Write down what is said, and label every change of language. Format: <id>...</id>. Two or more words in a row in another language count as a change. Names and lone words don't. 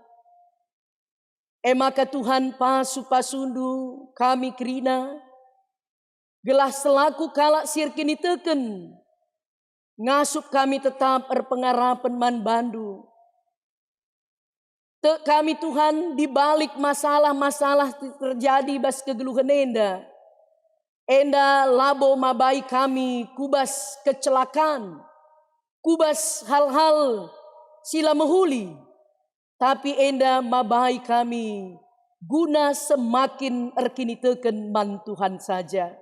<btx>Maka Tuhan pasu-pasundu kami kerina, gelah selaku kalak sirkini teken, ngasup kami tetap erpengarapan man bandu. Te kami Tuhan</btx> <id>dibalik masalah-masalah terjadi</id> <btx>bas kegeluhan enda. Enda labo mabai kami kubas kecelakaan, kubas hal-hal sila mehuli. Tapi enda mabai kami guna semakin erkini teken man Tuhan saja.</btx>